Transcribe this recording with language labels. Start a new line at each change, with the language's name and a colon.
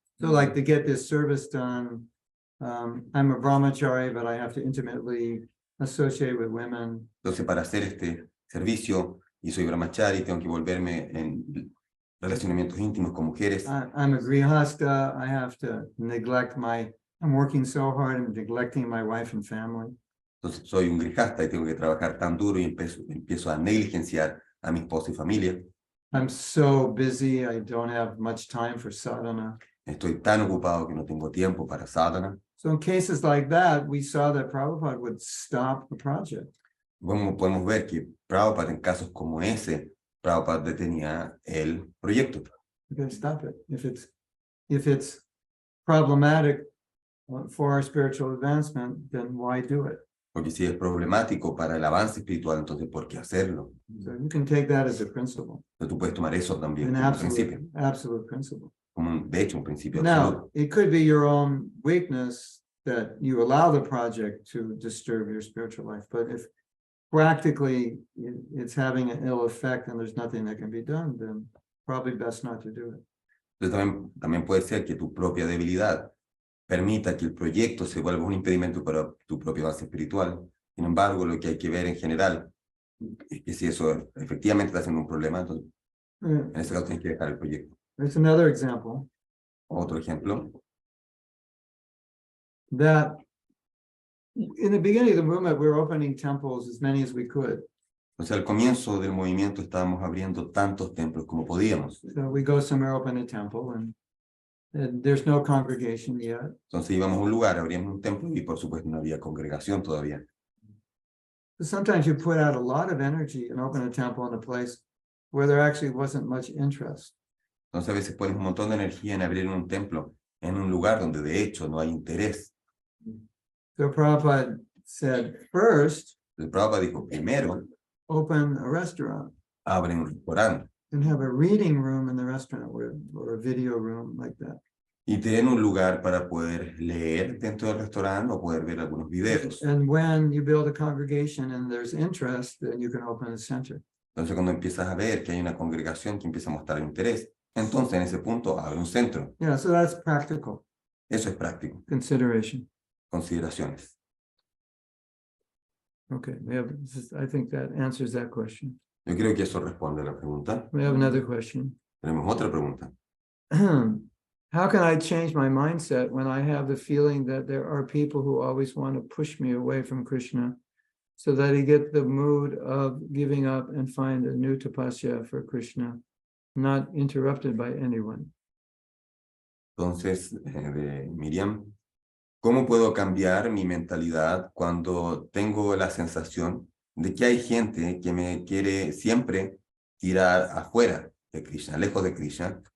English: So like to get this service done, I'm a brahmachari, but I have to intimately associate with women.
Spanish: Entonces, para hacer este servicio, y soy brahmachari, tengo que volverme en relacionamientos íntimos con mujeres.
English: I'm a grihasta, I have to neglect I'm working so hard, I'm neglecting my wife and family.
Spanish: Entonces, soy un grijasta y tengo que trabajar tan duro y empiezo a negligenciar a mi esposa y familia.
English: I'm so busy, I don't have much time for sadhana.
Spanish: Estoy tan ocupado que no tengo tiempo para sadhana.
English: So in cases like that, we saw that Prabhupada would stop the project.
Spanish: Como podemos ver que Prabhupada, en casos como ese, Prabhupada detenía el proyecto.
English: Okay, stop it. If it's problematic for our spiritual advancement, then why do it?
Spanish: Porque si es problemático para el avance espiritual, entonces ¿por qué hacerlo?
English: So you can take that as a principle,
Spanish: Entonces, tú puedes tomar eso también
English: an
Spanish: como principio,
English: absolute principle.
Spanish: como de hecho un principio
English: Now,
Spanish: absoluto.
English: it could be your own weakness that you allow the project to disturb your spiritual life, but if practically it's having an ill effect and there's nothing that can be done, then probably best not to do it.
Spanish: Entonces también puede ser que tu propia debilidad permita que el proyecto se vuelva un impedimento para tu propio avance espiritual. Sin embargo, lo que hay que ver en general es que si eso efectivamente está siendo un problema, entonces en ese caso tienes que dejar el proyecto.
English: There's another example
Spanish: Otro ejemplo,
English: that in the beginning of the movement, we were opening temples as many as we could.
Spanish: o sea, al comienzo del movimiento estábamos abriendo tantos templos como podíamos.
English: So we go somewhere, open a temple, and there's no congregation yet.
Spanish: Entonces íbamos a un lugar, abríamos un templo y por supuesto no había congregación todavía.
English: So sometimes you put out a lot of energy and open a temple in a place where there actually wasn't much interest.
Spanish: Entonces a veces pones un montón de energía en abrir un templo en un lugar donde de hecho no hay interés.
English: So Prabhupada said, first,
Spanish: El Prabhupada dijo, primero,
English: open a restaurant
Spanish: abren un restaurante
English: and have a reading room in the restaurant or a video room like that.
Spanish: y ten un lugar para poder leer dentro del restaurante o poder ver algunos videos.
English: And when you build a congregation and there's interest, then you can open a center.
Spanish: Entonces cuando empiezas a ver que hay una congregación que empieza a mostrar interés, entonces en ese punto abre un centro.
English: Yeah, so that's practical
Spanish: Eso es práctico.
English: consideration.
Spanish: Consideraciones.
English: Okay, I think that answers that question.
Spanish: Yo creo que eso responde a la pregunta.
English: We have another question.
Spanish: Tenemos otra pregunta.
English: How can I change my mindset when I have the feeling that there are people who always want to push me away from Krishna so that I get the mood of giving up and find a new tapasya for Krishna, not interrupted by anyone?
Spanish: Entonces, de Miriam, ¿cómo puedo cambiar mi mentalidad cuando tengo la sensación de que hay gente que me quiere siempre tirar afuera de Krishna, lejos de Krishna?